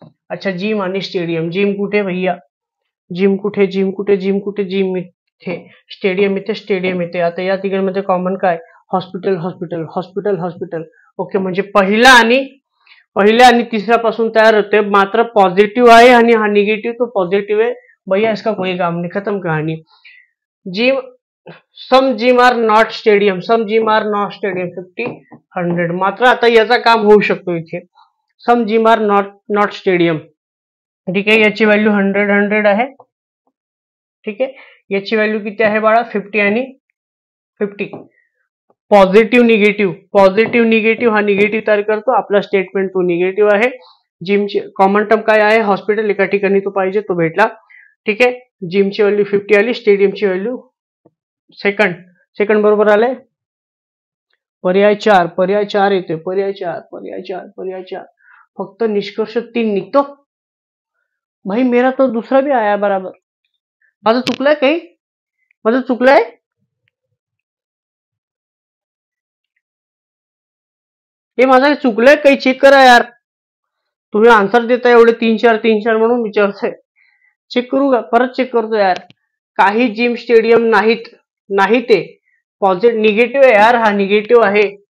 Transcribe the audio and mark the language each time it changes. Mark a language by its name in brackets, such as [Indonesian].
[Marathi] अच्छा, जिम आणि stadium. Gym कुठे भैया, जिम कुठे, जिम कुठे, जिम कुठे, जिम इथे, स्टेडियम इथे, स्टेडियम इथे. आता या तिघांमध्ये कॉमन काय, hospital, hospital, hospital, hospital. Okay, म्हणजे पहिल्या आणि तिसऱ्या पासून तयार होते. मात्र पॉझिटिव्ह आहे आणि हा निगेटिव्ह, तो पॉझिटिव्ह आहे [Hindi] भैया, इसका कोई काम नहीं, खत्म कहानी. [English] Gym, some gym are not stadium, some gym are not stadium, 50-100. [Marathi] मात्र आता याचा काम होऊ शकतो इथे. [English] Some gym are not stadium. [Marathi] ठीक आहे, याची व्हॅल्यू 100 आहे. ठीक आहे, याची व्हॅल्यू किती आहे बाळा, 50 आणि 50. पॉझिटिव्ह निगेटिव्ह हा निगेटिव्ह तयार करतो. आपला स्टेटमेंट तो निगेटिव्ह आहे. जिमची कॉमन टर्म काय आहे, हॉस्पिटल. एका ठिकाणी तो पाहिजे, तो भेटला. ठीक आहे, जिमची व्हॅल्यू 50 आली, स्टेडियमची व्हॅल्यू सेकंड बरोबर आले. पर्याय 4 येते. पर्याय 4. फक्त निष्कर्ष 3 निघतो. [Hindi] भाई मेरा तो दूसरा भी आया बराबर. [Marathi] माझं चुकलंय काही, माझं चुकलंय. हे माझं चुकलंय काही, चेक करा यार. तुम्ही आन्सर देता एवढे 3-4 म्हणून विचारतोय. चेक करू का, परत चेक करतो यार. काही जिम स्टेडियम नाही ते पॉझिटिव्ह, निगेटिव्ह आहे यार, हा निगेटिव्ह आहे.